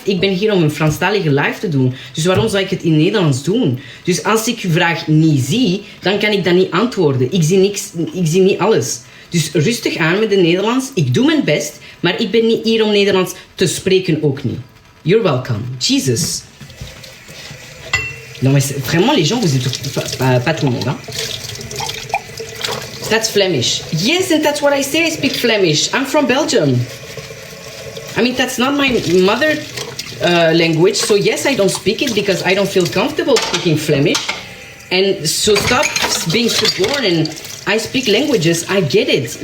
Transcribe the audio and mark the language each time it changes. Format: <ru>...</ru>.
<nl>Ik ben hier om een Franstalige live te doen. Dus waarom zou ik het in Nederlands doen? Dus als ik je vraag niet zie, dan kan ik dat niet antwoorden. Ik zie niks, ik zie niet alles. Dus rustig aan met de Nederlands. Ik doe mijn best, maar ik ben niet hier om Nederlands te spreken ook niet.</nl> <en>You're welcome. Jesus.</en> <fr>Non mais vraiment les gens, vous êtes pas tout le monde. Hein.</fr> <en>That's Flemish. Yes, and that's what I say. I speak Flemish. I'm from Belgium. I mean, that's not my mother language. So yes, I don't speak it because I don't feel comfortable speaking Flemish. And so stop being stubborn and I speak languages. I get it.</en>